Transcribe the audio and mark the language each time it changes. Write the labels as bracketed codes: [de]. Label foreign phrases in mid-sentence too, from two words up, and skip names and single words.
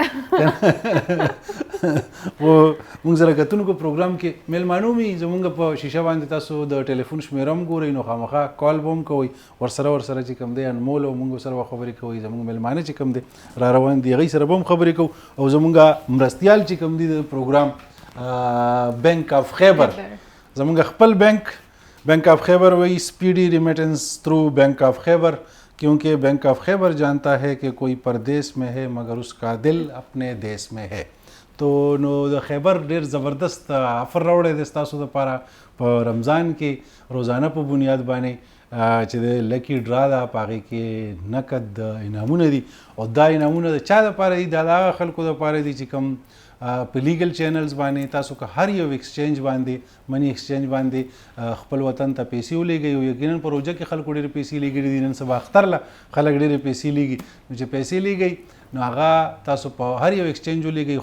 [ps] لکه و موږ سره کتونکو پروګرام کې میلمانو مې زموږ په شیشه باندې تاسو د ټلیفون شمیره هم ګورئ نو خامخا کال به هم کوئ ورسره چې کوم دی انمول او موږ سره خبرې کوئ زموږ میلمانه چې کوم دی را روان دي هغوی سره به هم خبرې کوو او زموږ مرستیال چې کوم دی د پروګرام بینک آف خیبر زموږ خپل بینک آف خیبر [ur] وہی [en] speedy remittance through [ps] بینک آف خیبر [ur] کیونکہ بینک آف خیبر جانتا ہے کہ کوئی پردیس میں ہے مگر اس کا دل اپنے دیس میں ہے تو [ps] نو د خیبر ډېر زبردست آفر راوړی دی ستاسو دپاره په رمضان کې روزانه په بنیاد باندې چې د [en] lucky draw [ps] ده په هغې کې نقد انعامونه دي او دا انعامونه د چا دپاره دي دا د هغه خلکو دپاره دي چې کوم په [en] legal channels [ps] باندې تاسو که هر یو ایکسچینج باندې [en] money exchange [ps] باندې خپل وطن ته پیسې ولېږئ او یقینا په روژه کې خلکو ډېرې پیسې لېږلي دي نن سبا اختر له خلک ډېرې پیسې لېږي نو چې پیسې لېږئ نو هغه تاسو په هر یو ایکسچینج ولېږئ